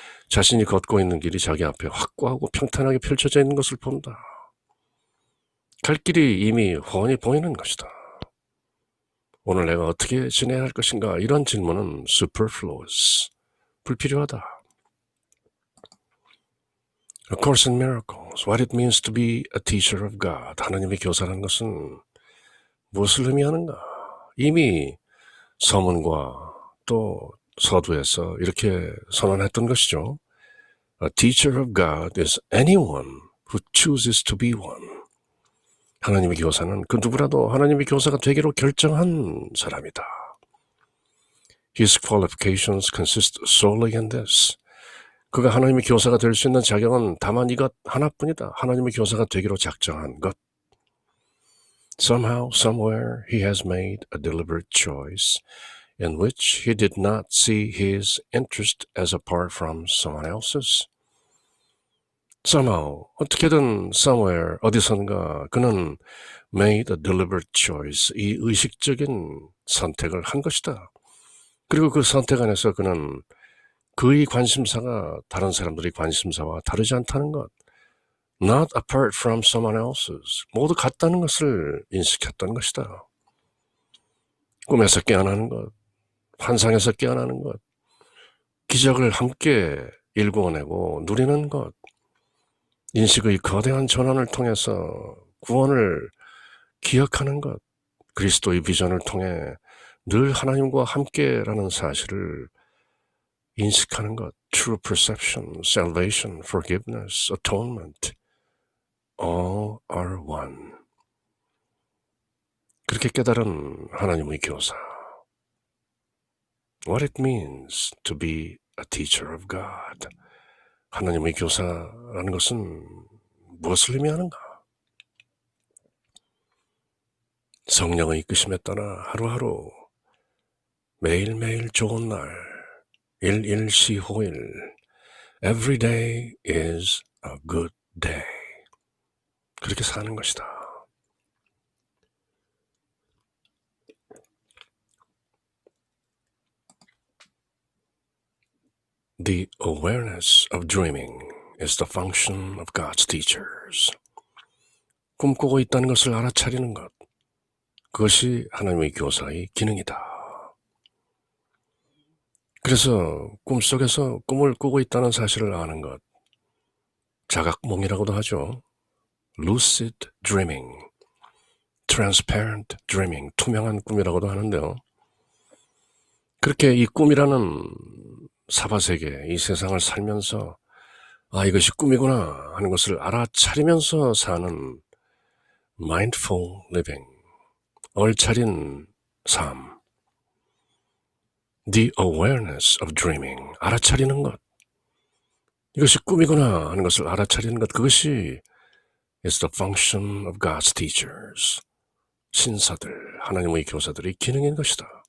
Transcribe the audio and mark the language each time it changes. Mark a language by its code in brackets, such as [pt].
[ko] 자신이 걷고 있는 길이 자기 앞에 확고하고 평탄하게 펼쳐져 있는 것을 본다. 갈 길이 이미 훤히 보이는 것이다. 오늘 내가 어떻게 지내야 할 것인가? 이런 질문은 superfluous, 불필요하다. [en] A Course in Miracles, what it means to be a teacher of God. [ko] 하나님의 교사라는 것은 무엇을 의미하는가? 이미 서문과 또 서두에서 이렇게 선언했던 것이죠. [en] A teacher of God is anyone who chooses to be one. [ko] 하나님의 교사는 그 누구라도 하나님의 교사가 되기로 결정한 사람이다. [en] His qualifications consist solely in this. [ko] 그가 하나님의 교사가 될 수 있는 자격은 다만 이것 하나뿐이다. 하나님의 교사가 되기로 작정한 것. [en] Somehow, somewhere, he has made a deliberate choice in which he did not see his interest as apart from someone else's. Somehow, [ko] 어떻게든 [en] somewhere, [ko] 어디선가 그는 [en] made a deliberate choice, [ko] 이 의식적인 선택을 한 것이다. 그리고 그 선택 안에서 그는 그의 관심사가 다른 사람들의 관심사와 다르지 않다는 것, [en] not apart from someone else's, [ko] 모두 같다는 것을 인식했던 것이다. 꿈에서 깨어나는 것, 환상에서 깨어나는 것, 기적을 함께 일구어내고 누리는 것, 인식의 거대한 전환을 통해서 구원을 기억하는 것, 그리스도의 비전을 통해 늘 하나님과 함께라는 사실을 인식하는 것, [en] true perception, salvation, forgiveness, atonement, all are one. [ko] 그렇게 깨달은 하나님의 교사. [en] What it means to be a teacher of God. [ko] 하나님의 교사라는 것은 무엇을 의미하는가? 성령의 이끄심에 따라 하루하루 매일매일 좋은 날, 일일시호일. [en] Every day is a good day. [ko] 그렇게 사는 것이다. [en] The awareness of dreaming is the function of God's teachers. [ko] 꿈꾸고 있다는 것을 알아차리는 것, 그것이 하나님의 교사의 기능이다. 그래서 꿈속에서 꿈을 꾸고 있다는 사실을 아는 것, 자각몽이라고도 하죠. [en] lucid dreaming, transparent dreaming, [ko] 투명한 꿈이라고도 하는데요. 그렇게 이 꿈이라는 사바세계, 이 세상을 살면서 이것이 꿈이구나 하는 것을 알아차리면서 사는 [en] mindful living, [ko] 얼차린 삶, [en] the awareness of dreaming, [ko] 알아차리는 것, 이것이 꿈이구나 하는 것을 알아차리는 것, 그것이 [en] is the function of God's teachers, [ko] 신사들, 하나님의 교사들의 기능인 것이다.